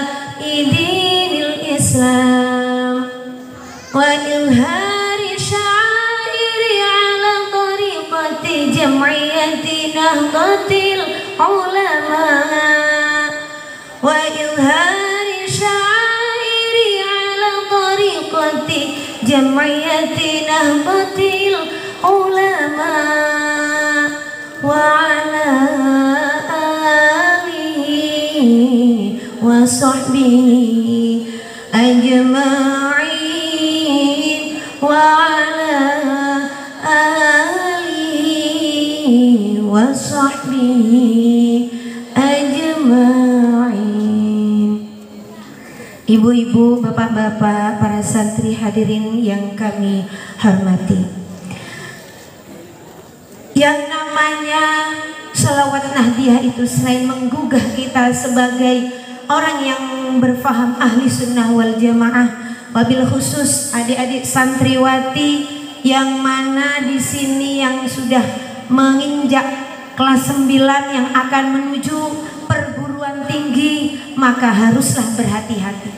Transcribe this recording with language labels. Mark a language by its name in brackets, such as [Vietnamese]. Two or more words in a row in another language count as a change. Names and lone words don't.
[Arabic] دين الإسلام وإظهار شعائر على طريقة جمعية نهضة العلماء وإظهار شعائر على طريقة جمعية نهضة العلماء وعلى آله وصحبه أجمعين وعلى آله وصحبه أجمعين wa ala alihi wa sahbihi ajma'in. [Indonesian] Ibu-ibu, bapak-bapak, para santri hadirin yang kami hormati, yang namanya salawat Nahdiyah itu selain menggugah kita sebagai orang yang berfaham [Arabic] أهل السنة والجماعة, وبالخصوص [Indonesian] adik-adik santriwati yang mana di sini yang sudah menginjak kelas 9 yang akan menuju perguruan tinggi, maka haruslah berhati-hati.